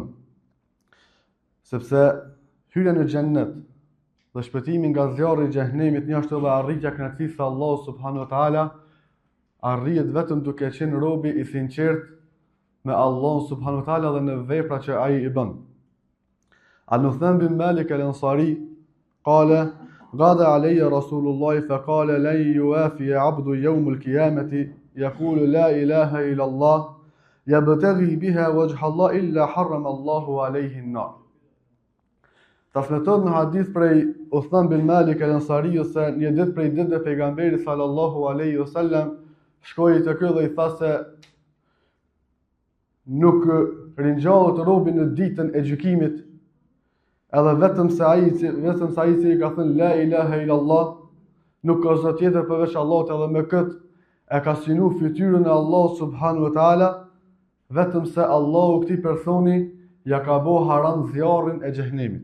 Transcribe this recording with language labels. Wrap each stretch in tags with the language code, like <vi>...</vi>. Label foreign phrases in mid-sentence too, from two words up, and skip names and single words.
<sq>Sepse hyrja në xhennet dhe shpëtimi nga zjarri i xhehenemit një ashtu edhe arritja kënaqësisë së Allahut</sq> <ar>سبحانه وتعالى</ar> <sq>arrihet vetëm duke qenë robi i sinqert me Allah</sq> <ar>سبحانه وتعالى</ar> <sq>dhe në vepra që ai i bën.</sq> <ar>Al-Nuthman bin Malik al-Ansari qala غدا علي رسول الله فقال لن يوافي عبد يوم القيامة يقول لا إله إلا الله يبتغي بها وجه الله إلا حرم الله عليه النار.</ar> <sq>Transmetohet në hadith prej Uthman bin Malik al-Ansari se një ditë prej ditëve pejgamberit</sq> <ar>صلى الله عليه وسلم</ar> <sq>shkoi te ky dhe i tha se nuk ringjallet robi në ditën e gjykimit, edhe vetëm se ai i ka thënë</sq> <ar>لا إله إلا الله,</ar> <sq>nuk ka zot tjetër përveç Allahut, edhe me kët e ka synu fytyrën e Allahut</sq> <ar>سبحانه وتعالى,</ar> <sq>vetëm se Allahu këtij personi ja ka bë haram zjarrin e xhehenemit.</sq>